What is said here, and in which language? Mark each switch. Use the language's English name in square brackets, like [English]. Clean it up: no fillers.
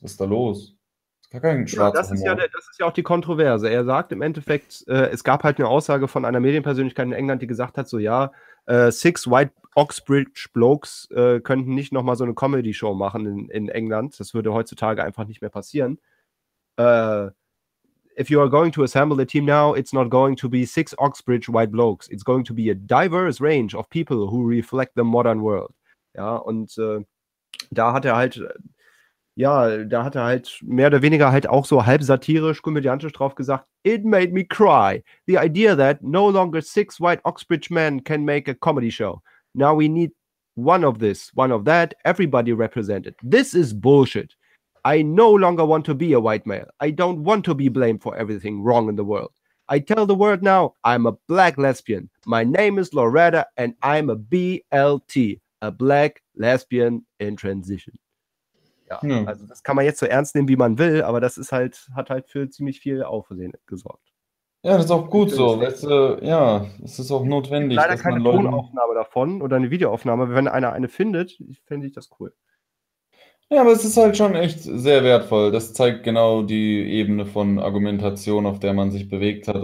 [German] Was ist da los? Das ist ja auch die Kontroverse. Er sagt im Endeffekt, es gab halt eine Aussage von einer Medienpersönlichkeit in England, die gesagt hat, so ja, [English] 6 White Oxbridge Blokes [German] könnten nicht nochmal so eine Comedy-Show machen in England. Das würde heutzutage einfach nicht mehr passieren. [English] If you are going to assemble a team now, it's not going to be 6 Oxbridge White Blokes. It's going to be a diverse range of people who reflect the modern world. [German] Ja, und da hat er halt... Ja, da hat er halt mehr oder weniger halt auch so halb satirisch, komödiantisch drauf gesagt, [English] it made me cry. The idea that no longer 6 white Oxbridge men can make a comedy show. Now we need one of this, one of that, everybody represented. This is bullshit. I no longer want to be a white male. I don't want to be blamed for everything wrong in the world. I tell the world now, I'm a black lesbian. My name is Loretta and I'm a BLT, a black lesbian in transition. [German] Ja. Also das kann man jetzt so ernst nehmen, wie man will, aber das ist halt, hat halt für ziemlich viel Aufsehen gesorgt. Ja, das ist auch gut so. Ja, es ist auch notwendig. Leider dass keine man Leute... Tonaufnahme davon oder eine Videoaufnahme. Wenn einer eine findet, fände ich das cool. Ja, aber es ist halt schon echt sehr wertvoll. Das zeigt genau die Ebene von Argumentation, auf der man sich bewegt hat.